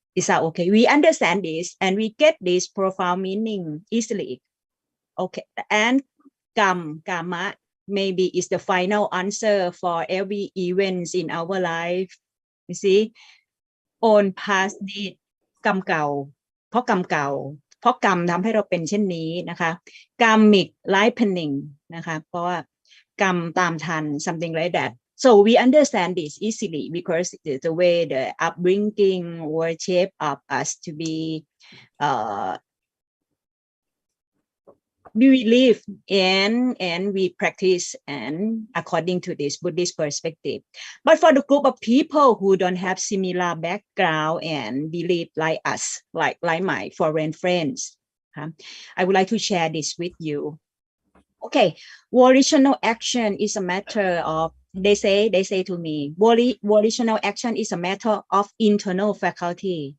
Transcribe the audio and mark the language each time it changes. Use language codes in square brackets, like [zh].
[en] We understand this and we get this profound meaning easily. Okay. And karma maybe is the final answer for every event in our life. You see, own past deed, [th] กรรมเก่าเพราะกรรมเก่าเพราะกรรมทำให้เราเป็นเช่นนี้นะคะ [en] karmic ripening [th] นะคะเพราะว่ากรรมตามทัน [en] something like that so we understand this easily because the way the upbringing or shape of us to be we live and we practice and according to this Buddhist perspective. But for the group of people who don't have similar background and believe like us, like my foreign friends, I would like to share this with you. Okay, volitional action is a matter of, they say to me, volitional action is a matter of internal faculty.